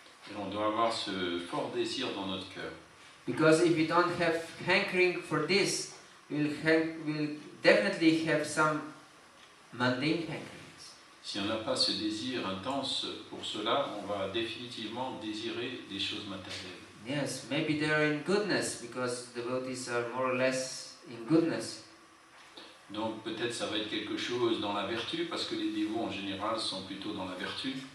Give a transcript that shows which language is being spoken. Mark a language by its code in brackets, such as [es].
[fr] Et on doit avoir ce fort désir dans notre cœur. [en] Because if we don't have hankering for this, we'll definitely have some mundane hankerings. [fr] Si on n'a pas ce désir intense pour cela, on va définitivement désirer des choses matérielles. [en] Yes, maybe they are in goodness, because devotees are more or less in goodness. [fr] Donc peut-être ça va être quelque chose dans la vertu, parce que les dévots en général sont plutôt dans la vertu.